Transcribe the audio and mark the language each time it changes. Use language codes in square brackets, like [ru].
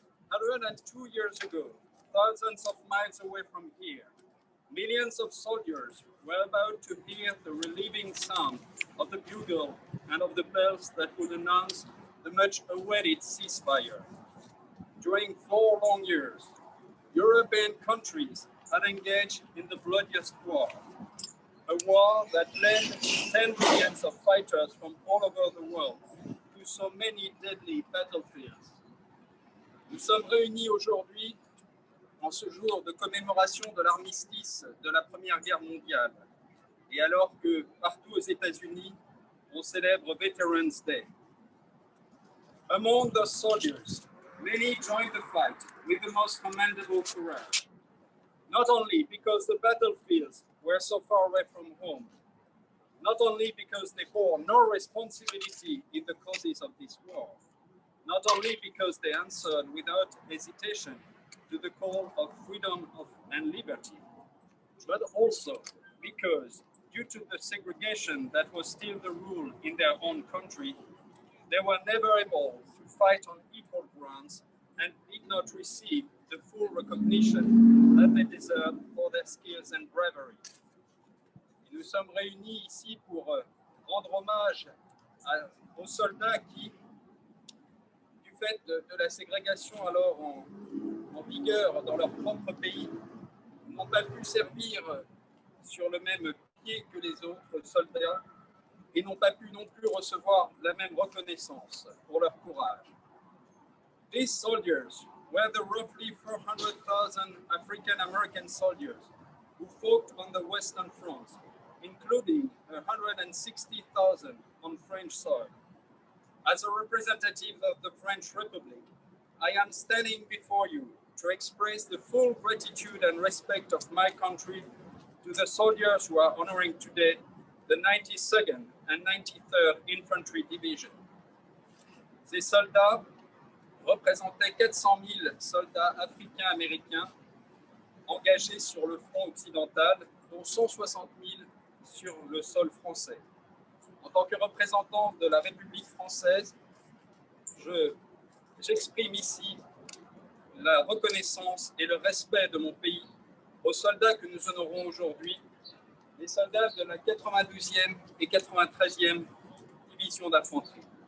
[en] 102 years ago, thousands of miles away from here, millions of soldiers were about to hear the relieving sound of the bugle and of the bells that would announce the much-awaited ceasefire. During 4 long years, European countries had engaged in the bloodiest war, a war that led 10 millions of fighters from all over the world to so many deadly battlefields. [fr] Nous sommes réunis aujourd'hui en ce jour de commémoration de l'armistice de la Première Guerre mondiale et alors que partout aux États-Unis, on célèbre Veterans Day. [en] Among those soldiers, many joined the fight with the most commendable courage, not only because the battlefields were so far away from home, not only because they bore no responsibility in the causes of this war, not only because they answered without hesitation to the call of freedom and liberty, but also because, due to the segregation that was still the rule in their own country, they were never able to fight on equal grounds and did not receive the full recognition that they deserved for their skills and bravery. [fr] Et nous sommes réunis ici pour rendre hommage aux soldats qui, du fait de la ségrégation alors en vigueur dans leur propre pays, n'ont pas pu servir sur le même pied que les autres soldats et n'ont pas pu non plus recevoir la même reconnaissance pour leur courage. [en] These soldiers were the roughly 400,000 African American soldiers who fought on the Western Front, including 160,000 on French soil. As a representative of the French Republic, I am standing before you to express the full gratitude and respect of my country to the soldiers who are honoring today the 92nd and 93rd Infantry Division. [fr] Ces soldats représentaient 400 000 soldats africains-américains engagés sur le front occidental, dont 160 000 sur le sol français. En tant que représentant de la République française, j'exprime ici la reconnaissance et le respect de mon pays aux soldats que nous honorons aujourd'hui, les soldats de la 92e et 93e division d'infanterie.